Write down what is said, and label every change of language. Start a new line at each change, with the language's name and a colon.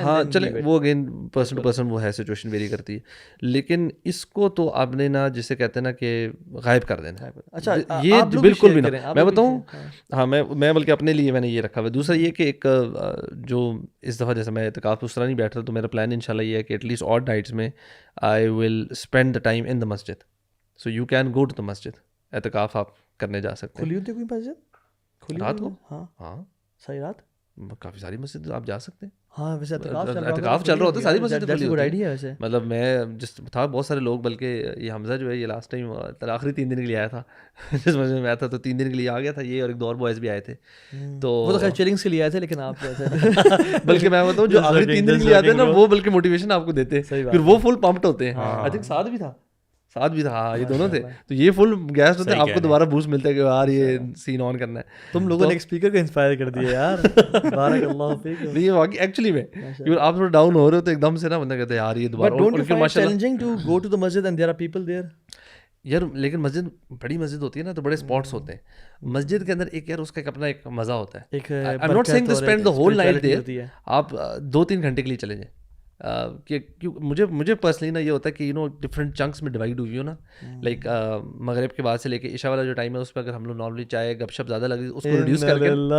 Urdu: ہاں چلیں, وہ اگین پرسن ٹو پرسن وہ ہے, سچویشن ویری کرتی ہے. لیکن اس کو تو آپ نے نا جسے کہتے ہیں نا کہ غائب کر دینا. اچھا یہ بالکل بھی نہ, میں بتاؤں, ہاں میں بلکہ اپنے لیے میں نے یہ رکھا ہوا ہے. دوسرا یہ کہ ایک جو اس دفعہ جیسے میں اعتکاف اس طرح نہیں بیٹھ رہا, تو میرا پلان انشاءاللہ یہ ہے کہ ایٹ لیسٹ آڈ نائٹس میں
English: I will spend the time in the masjid. So you can go to the masjid,
Urdu: اعتکاف آپ کرنے جا سکتے ہیں. کھلی ہوتی ہے کوئی مسجد رات کو؟ ہاں صحیح رات, کافی ساری مسجد آپ جا سکتے ہیں. ہاں ویسے اعتکاف چل رہا ہوتا ہے, ساری مسجد کھلی ہوتی آئیڈیا ہے ویسے. مطلب میں جس تھا بہت سارے لوگ, بلکہ یہ حمزہ جو ہے یہ لاسٹ ٹائم آخری 3 دن کے لیے آیا تھا, جس مسجد میں آیا تھا, تو 3 دن کے لیے آ گیا تھا. یہ اور ایک دو اور بوائز بھی آئے تھے, تو وہ تو خیر چیلنجز کے لیے آئے تھے, لیکن آپ بلکہ میں بتاؤں جو آخری 3 دن کے لیے آتے ہیں نا, وہ بلکہ موٹیویشن آپ کو دیتے ہیں, پھر وہ فل پمپڈ ہوتے ہیں. آئی تھنک ساتھ بھی تھا, ہاں یہ دونوں تھے, تو یہ فل گیس ہوتے ہیں, آپ کو دوبارہ بوسٹ ملتا ہے کہ یار یہ سین آن کرنا ہے. تم لوگوں نے ایک اسپیکر کو انسپائر کر دیا یار, بارک اللہ فیک. نہیں یہ واقعی ایکچولی میں آپ تھوڑا ڈاؤن ہو رہے ہو تو ایک دم سے نا بندہ کہتا ہے یار یہ دوبارہ.
English: But don't you find challenging to go to the masjid and there are people there?
Urdu: یار لیکن مسجد بڑی مسجد ہوتی ہے نا, تو بڑے اسپاٹس ہوتے ہیں مسجد کے اندر. ایک یار اس کا اپنا ایک مزہ ہوتا ہے.
English: I'm not saying to spend the whole night there,
Urdu: آپ 2-3 گھنٹے کے لیے چلے جائیں. کہ مجھے پرسنلی نا یہ ہوتا ہے کہ ڈفرینٹ چنکس میں ڈیوائڈ ہوئی ہو نا, لائک مغرب کے بعد سے لے کے عشاء والا جو ٹائم ہے اس پہ اگر ہم لوگ نارملی چائے گپ شپ زیادہ لگی, اس کو ریڈیوس کر کے